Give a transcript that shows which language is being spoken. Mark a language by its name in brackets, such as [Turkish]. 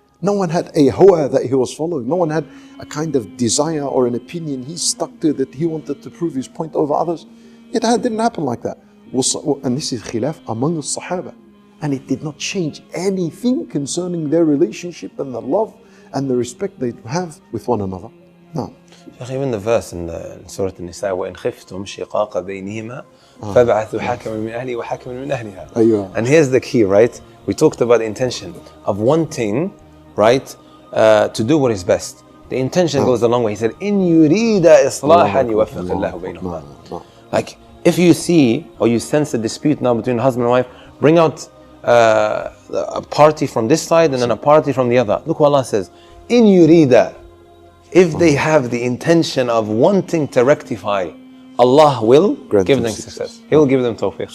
[English] No one had a hawa that he was following. No one had a kind of desire or an opinion he stuck to that he wanted to prove his point over others. It didn't happen like that. And this is khilaf among the Sahaba. And it did not change anything concerning their relationship and the love and the respect they have with one another. No. Even the verse in Surah An-Nisa, [Arabic] وَإِنْ خِفْتُمْ شِقَاقَ بَيْنِهِمَا فَابْعَثُوا حَكَمًا مِنْ أَهْلِهِ وَحَكَمًا مِنْ أَهْلِهَا. [English] And here's the key, right? We talked about the intention of wanting, right, to do what is best. The intention goes a long way. He said, [Arabic] إِنْ يُرِيدَ إِصْلَاحًا يُوَفِّقِ اللَّهُ بَيْنَهُمَا. [English] Like, if you see or you sense a dispute now between husband and wife, bring out a party from this side and then a party from the other. Look what Allah says, [Arabic] إِنْ يُرِيدَ. [English] If they have the intention of wanting to rectify, Allah will give them success. He will give them tawfiq.